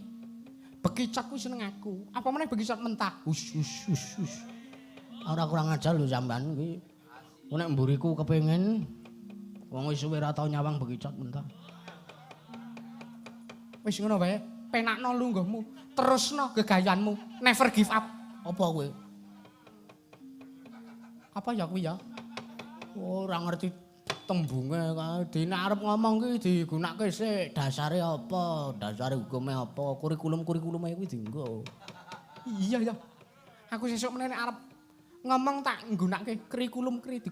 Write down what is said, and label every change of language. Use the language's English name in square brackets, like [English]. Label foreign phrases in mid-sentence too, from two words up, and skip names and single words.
[Javanese] Bekicot kuwi seneng aku. Apa meneh bekicot mentah. Hus. Ora kurang ajar lho sampean iki. Nek mburiku kepengin wong wis suwe ra tau nyawang bekicot mentah. Wis ngono wae. Penakno lungguhmu, terusno gegayanmu. [English] Never give up. [Javanese] Apa kowe? Apa ya kuwi ya? Ora ngerti tembunge kae. Dene arep ngomong ki digunakake sik dasare apa? Dasare hukume apa? Kurikulum-kurikulume kuwi dienggo. Iya ya. Aku sesuk meneh arep ngomong tak nggunakake kurikulum.